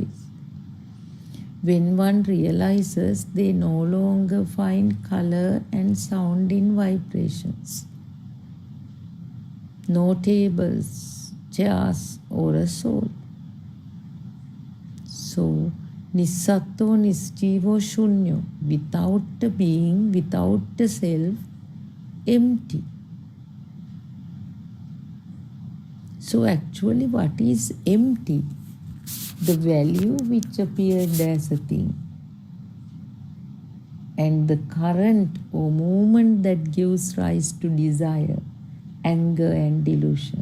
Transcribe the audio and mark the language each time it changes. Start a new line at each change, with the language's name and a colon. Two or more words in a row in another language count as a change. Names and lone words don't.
English: When one realizes they no longer find color and sound in vibrations, no tables, chairs, or a soul. So,
Pali: nisatto nisjivo shunyo,
English: without a being, without a self, empty. So actually what is empty? The value which appeared as a thing and the current or movement that gives rise to desire, anger and delusion.